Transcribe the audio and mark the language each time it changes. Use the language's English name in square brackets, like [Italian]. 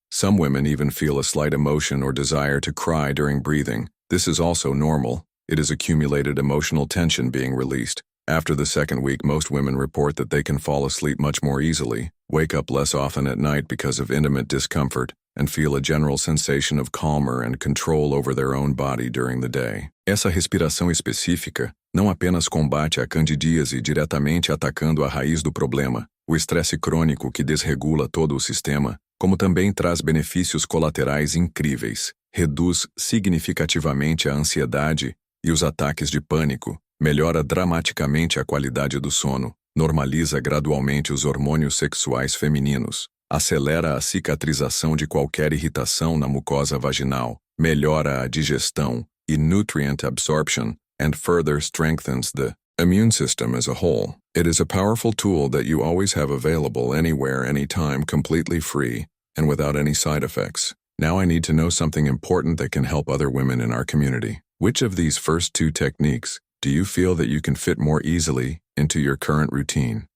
[English] Some women even feel a slight emotion or desire to cry during breathing. This is also normal. It is accumulated emotional tension being released. After the second week, most women report that they can fall asleep much more easily, wake up less often at night because of intimate discomfort, and feel a general sensation of calmer and control over their own body during the day. [Portuguese] Essa respiração específica não apenas combate a candidíase diretamente atacando a raiz do problema, o estresse crônico que desregula todo o sistema, como também traz benefícios colaterais incríveis. Reduz significativamente a ansiedade e os ataques de pânico, melhora dramaticamente a qualidade do sono, normaliza gradualmente os hormônios sexuais femininos, acelera a cicatrização de qualquer irritação na mucosa vaginal, melhora a digestão e [English] nutrient absorption, and further strengthens the immune system as a whole. It is a powerful tool that you always have available anywhere, anytime, completely free, and without any side effects. Now I need to know something important that can help other women in our community. Which of these first two techniques do you feel that you can fit more easily into your current routine?